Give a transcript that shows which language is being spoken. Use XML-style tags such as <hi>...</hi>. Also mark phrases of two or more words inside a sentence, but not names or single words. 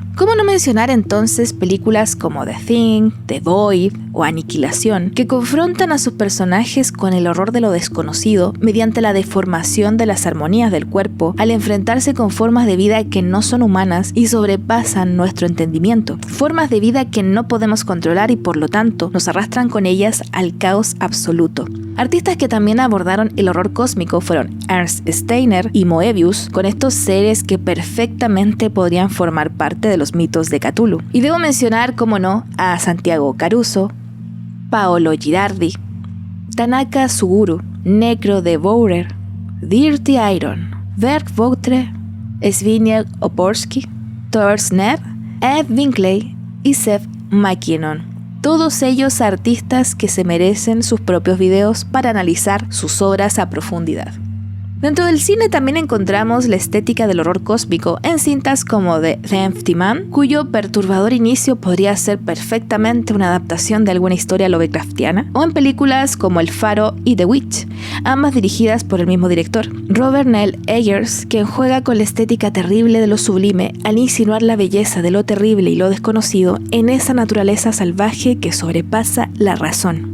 <es>¿Cómo no mencionar entonces películas como The Thing, The Void o Aniquilación, que confrontan a sus personajes con el horror de lo desconocido mediante la deformación de las armonías del cuerpo al enfrentarse con formas de vida que no son humanas y sobrepasan nuestro entendimiento, formas de vida que no podemos controlar y por lo tanto nos arrastran con ellas al caos absoluto? Artistas que también abordaron el horror cósmico fueron Ernst Steiner y Moebius, con estos seres que perfectamente podrían formar parte de los mitos de Cthulhu. Y debo mencionar, como no, a Santiago Caruso, Paolo Girardi, Tanaka Suguru, Necro Devourer, Dirty Iron, Berg Voutre, Zbigniew Oborski, Thor Snell, Ed Binkley y Seth MacKinnon. Todos ellos artistas que se merecen sus propios videos para analizar sus obras a profundidad. Dentro del cine también encontramos la estética del horror cósmico en cintas como The Empty Man, cuyo perturbador inicio podría ser perfectamente una adaptación de alguna historia lovecraftiana, o en películas como El Faro y The Witch, ambas dirigidas por el mismo director, Robert Nell Eggers, quien juega con la estética terrible de lo sublime al insinuar la belleza de lo terrible y lo desconocido en esa naturaleza salvaje que sobrepasa la razón.</es>